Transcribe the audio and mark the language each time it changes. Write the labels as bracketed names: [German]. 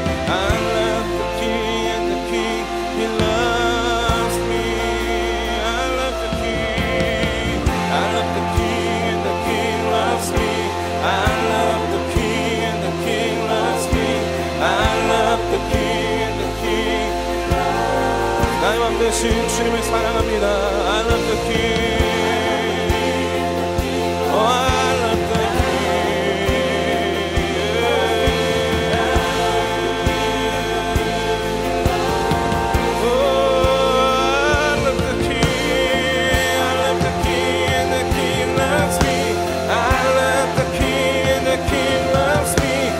[English] I love the King and the King, He loves me. I love the King. I love the King and the King loves me. I love the King and the King loves me. I love the King and the King. [Korean] 나의 왕 되신 주님을 사랑합니다. [English] I love the King. Oh, I love the King. Oh, I love the King. I love the King and the King loves me. I love the King and the King loves me.